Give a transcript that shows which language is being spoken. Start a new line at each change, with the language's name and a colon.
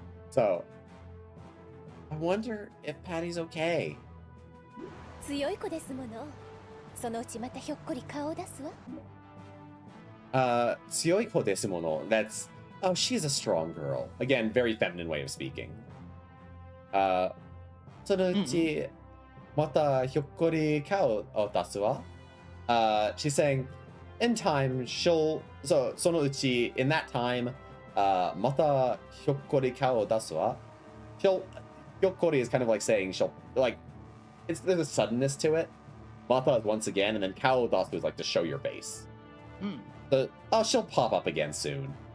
English: So, I wonder if Patty's okay.
Japanese: 強い子ですものそのうちまたひょっこり顔を出すわ Tsuyoiko desu mono.
English: That's, oh, she's a strong girl. Again, very feminine way of speaking.
Japanese: そのうち、またひょっこり顔を出すわ。
English: She's saying, in time, she'll, so
Japanese: そのうち,
English: in that time,
Japanese: またひょっこり顔を出すわ。
English: She'll, ひょっこり is kind of like saying she'll, like, there's a suddenness to it. Mata is once again, and then
Japanese: kao o dasu
English: is like to show your face. Oh, she'll pop up again soon.